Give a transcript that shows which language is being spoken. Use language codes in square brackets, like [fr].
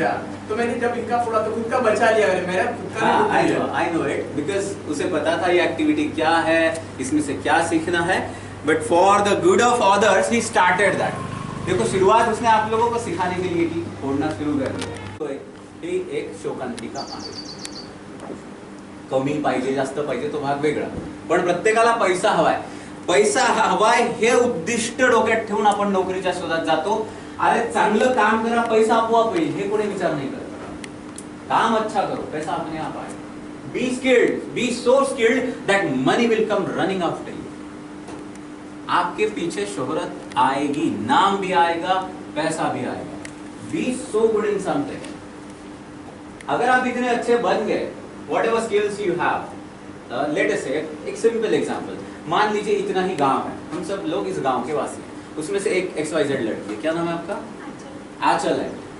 [hi] या तो मैंने जब इनका फोड़ा तो खुद का बचा लिया, मेरा खुद का नहीं टूट गया। [en] I know it, [hi] बिकॉज उसे पता था ये एक्टिविटी क्या है, इसमें से क्या सीखना है, but [en] For the good of others he started that. [hi] देखो शुरुआत उसने आप लोगों को सिखाने के लिए की, फोड़ना शुरू कर दिया। [mr] तो ही एक शोकांतिका आहे, कमी पाहिजे जास्त पाहिजे तो भाग वेगळा, पण प्रत्येकाला पैसा हवाय, पैसा हवाय हे उद्दिष्ट डोक्यात ठेवून आपण नोकरीच्या शोधात जातो। अरे चांगलं काम करा, पैसा आपोआप येईल, हे कोणी विचार नाही करत। [hi] काम अच्छा करो, पैसा अपने आप आएगा। [en] Be skilled, be so skilled that money will come running after you. [hi] आपके पीछे शोहरत आएगी, नाम भी आएगा, पैसा भी आएगा। [en] Be so good in something. [hi] अगर आप इतने अच्छे बन गए, [en] whatever skills you have, let us say [hi] एक सिंपल एग्जांपल, मान लीजिए इतना ही गांव है, हम सब लोग इस गांव के वासी हैं, उसमें से एक XYZ लड़की है, क्या नाम है आपका? आंचल है।